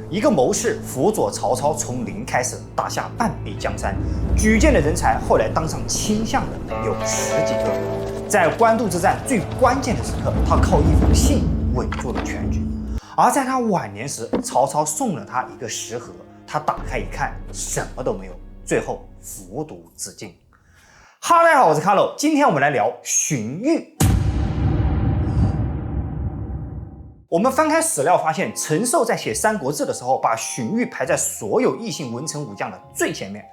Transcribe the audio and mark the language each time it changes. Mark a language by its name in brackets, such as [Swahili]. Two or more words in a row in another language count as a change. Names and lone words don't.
[Chinese] 一個謀士輔佐曹操從零開始打下半壁江山，舉薦的人才後來當上卿相的有10幾個。在官渡之戰最關鍵的時刻，他靠一封信穩住了全局。而在他晚年時，曹操送了他一個食盒，他打開一看，什麼都沒有，最後服毒自盡。哈嘍，大家好，我是卡洛，今天我們來聊荀彧。我們翻開史料發現，陈寿在寫《三國志》的时候，把荀彧排在所有异姓文臣武将的最前面。